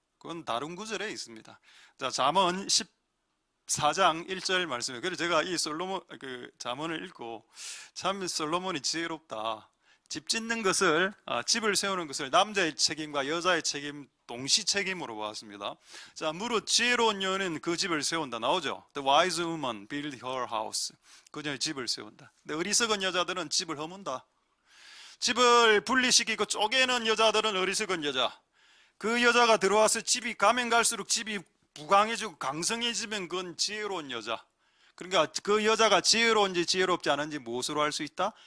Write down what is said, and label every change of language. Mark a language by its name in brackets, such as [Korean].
[Korean] 그건 다른 구절에 있습니다. 자, 잠언 14장 1절 말씀이에요. 그래서 제가 이 잠언을 읽고 참 솔로몬이 지혜롭다. 집 짓는 것을, 집을 세우는 것을 남자의 책임과 여자의 책임 동시 책임으로 보았습니다. 자, 무릇 지혜로운 여인은 그 집을 세운다 나오죠. [English] The wise woman build her house. [Korean] 그녀의 집을 세운다. 근데 어리석은 여자들은 집을 허문다. 집을 분리시키고 쪼개는 여자들은 어리석은 여자. 그 여자가 들어와서 집이 가면 갈수록 집이 부강해지고 강성해지면 그건 지혜로운 여자. 그러니까 그 여자가 지혜로운지 지혜롭지 않은지 무엇으로 알 수 있다?